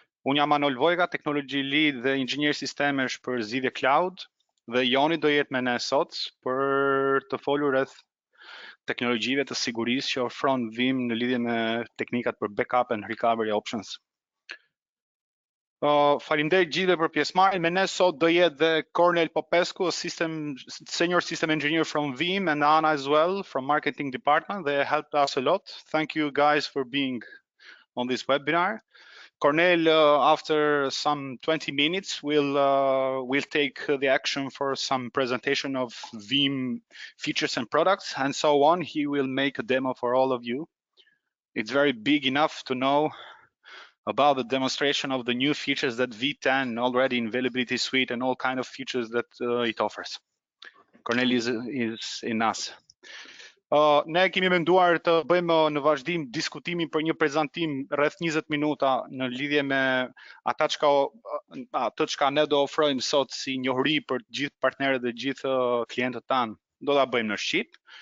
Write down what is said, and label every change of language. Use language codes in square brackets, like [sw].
[sq] Unë jam Manol Vojga, technology lead dhe inxhinier sistemesh për zgjidhje cloud, dhe Joni do jetë me ne sot për të folur rreth teknologjive të sigurisë që ofron Vim në lidhje me teknikat për [en] backup and recovery options. [sq] Faleminderit gjithëve për pjesëmarrjen. Me ne sot do jetë dhe [en] Cornel Popescu, senior system engineer from Vim, and Anna as well from marketing department. They helped us a lot. Thank you guys for being on this webinar. Cornel, after some 20 minutes, will take the action for some presentation of Vim features and products, and so on. He will make a demo for all of you. It's very big enough to know about the demonstration of the new features that V10 already in availability suite and all kind of features that it offers. Cornel is in us. [sq] Ne kemi menduar të bëjmë në vazhdim diskutimin për një prezantim rreth 20 minuta në lidhje me atë çka ne do ofrojmë sot si njohuri për të gjithë partnerët dhe gjithë klientët tanë. Do ta bëjmë në shqip.